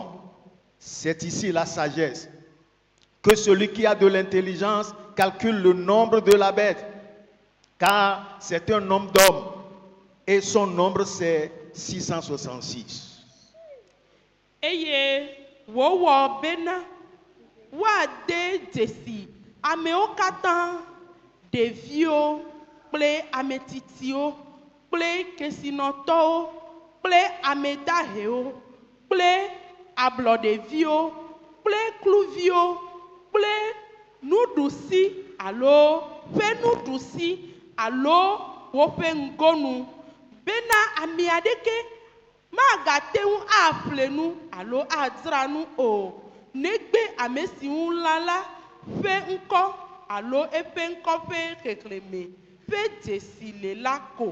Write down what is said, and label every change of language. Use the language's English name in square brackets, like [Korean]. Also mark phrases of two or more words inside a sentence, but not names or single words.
[French] C'est ici la sagesse. Que celui qui a de l'intelligence calcule le nombre de la bête, car c'est un nombre d'homme et son nombre c'est 666. [Ewe] Eye wowɔ bena woade dzesi amewo katã ɖeviwo kple ametitsiwo kple kesinɔtɔwo kple amedahewo kple ablɔɖeviwo kple kluviwo kple nuɖusi alo ƒe nuɖusi alo woƒe ŋgonu bena ame aɖeke magate ŋu aƒle nu alo adzra nu o negbe ame si ŋu lã la ƒe ŋkɔ alo eƒe ŋkɔ ƒe xexlẽme ƒe dzesi le la ko.